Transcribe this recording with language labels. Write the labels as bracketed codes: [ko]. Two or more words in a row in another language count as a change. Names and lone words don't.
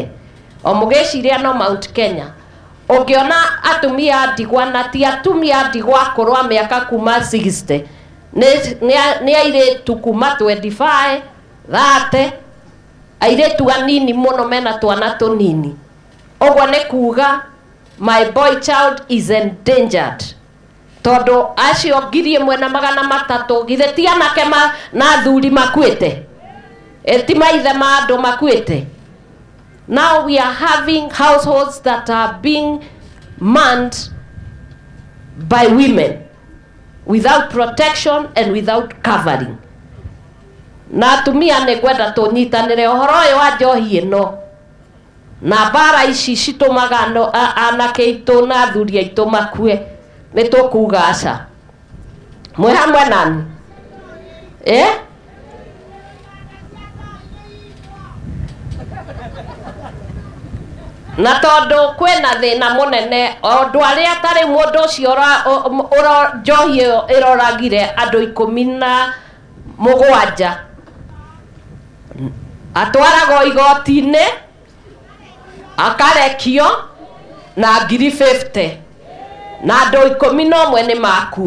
[ki] O mũgĩciria no Mount Kenya ũngĩona atumia ndigwa na ti atumia ndigwa akũrũ a mĩaka kuma 60, nĩ airĩtu kuma 25, 30, airĩtu anini mũno mena twana tũnini. Ũguo nĩ kuga [en] my boy child is endangered. [ki] Tondũ acio 1,300 githĩ ti anake na thuri makuĩte, ti maithe ma andũ makuĩte. [en] Now we are having households that are being manned by women without protection and without covering. [ki] Na atumia nĩ kwenda tũnyitanĩre ũhoro ũyũ wa njohi ĩno na bara ici citũmaga anake aitũ na athuri aitũ makue, nĩ tũkuga aca. Mwĩ hamwe nani? Na tondũ kwĩna thĩna mũnene, ũndũ arĩa tarĩ mũndũ ũcio njohi ĩroragire andũ 17 atwaragwo igoti-inĩ akarekio na 50 na andũ 11 nĩ makua.